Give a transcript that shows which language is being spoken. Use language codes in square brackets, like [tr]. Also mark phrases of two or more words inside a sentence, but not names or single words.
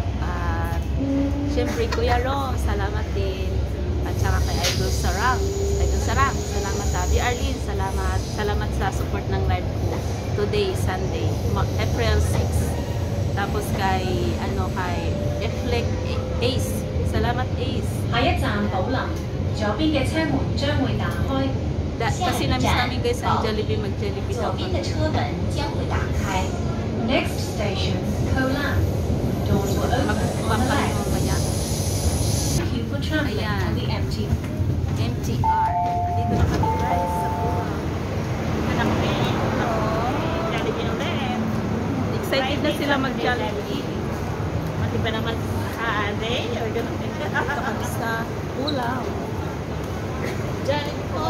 [tl] At syempre Kuya Rom, salamat din. At saka kay Idol Sarang, salamat. Abi Arlene, salamat. Salamat sa support ng [en] live today, [tl] Sunday, April 6. Tapos kay Eflek Ace, salamat Ace. [yue] 下一站寶林，左邊嘅車門將會打開。 [tl] Kasi namin guys ang Jollibee, mag-Jollibee [yue] 左 [tl] daw [yue] 邊的 [tl] kami. [yue] 車門將會打開。 [en] Next station, Kolam. Doors will open on the [tl] Magpampang [en] left. [tl] mamaya. [en] Thank you for traveling [tl] Ayan. [en] on the MT. MTR. [tl] Andito na kami guys sa Polang. Anak ko eh. Jollibee ulit. Excited na sila mag-Jollibee. Mati ba naman ate? Or ganun. Dito kami sa Polang. Jollibee